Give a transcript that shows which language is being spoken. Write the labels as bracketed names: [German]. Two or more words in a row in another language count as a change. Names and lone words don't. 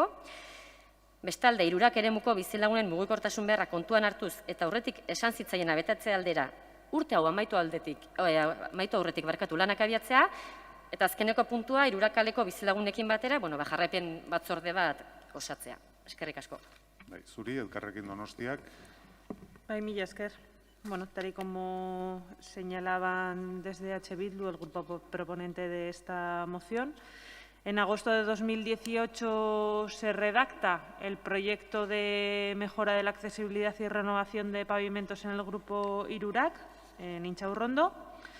[Basque] Bestalde, Irurak eremuko bizilagunen mugikortasun beharra kontuan hartuz eta aurretik esan zitzaiena betetze aldera urte hau amaitu aurretik lanak abiatzea, eta azkeneko puntua Irurak kaleko bizilagunekin batera, jarraipen batzorde bat osatzea. Eskerrik asko. Zuri, Elkarrekin Donostiak. Mila esker. [Spanish] Tal y como señalaban desde H. Bildu, el grupo proponente de esta moción, en agosto de 2018 se redacta el proyecto de mejora de la accesibilidad y renovación de pavimentos en el grupo Irurak, en Intxaurrondo.